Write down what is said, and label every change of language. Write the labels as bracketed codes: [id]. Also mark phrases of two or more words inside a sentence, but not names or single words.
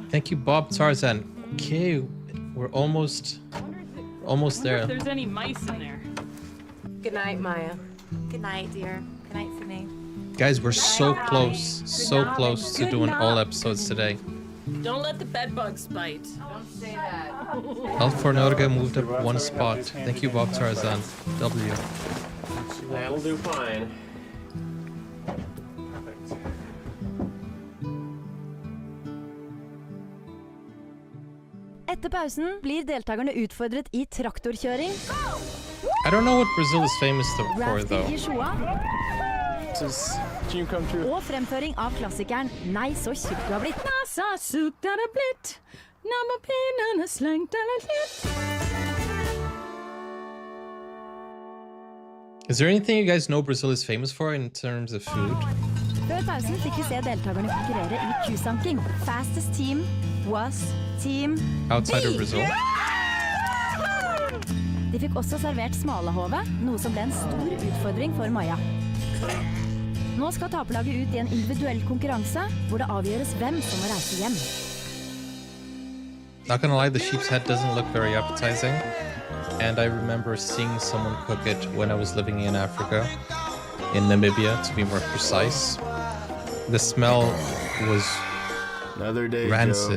[en] Thank you, Bob Tarzan. Okay, we're almost there. If there's any mice in there. Good night, Maya. Good night, dear. Good night, Sydney. Guys, we're so close to doing all episodes today. Don't let the bed bugs bite. Don't say that. Alt for Norge moved up one spot. Thank you, Bob Tarzan. W. That'll do fine. [no] Etter pausen blir deltakerne utfordret I traktorkjøring, [en] I don't know what Brazil is famous for, rafting though. [no] I Shoa og fremføring av klassikeren Nei, så tjukk du har blitt. [en] Is there anything you guys know Brazil is famous for in terms of food? [no] Før pausen fikk vi se deltakerne konkurrere I kusanking. [en] Fastest team was team Outside B. of Brazil? [no] De fikk også servert smalahove, noe som ble en stor utfordring for Maja. Nå skal taperlaget ut I en individuell konkurranse, hvor det avgjøres hvem som må reise hjem. [en] Not gonna lie, the sheep's head doesn't look very appetizing. And I remember seeing someone cook it when I was living in Africa, in Namibia to be more precise. The smell was Another day, rancid.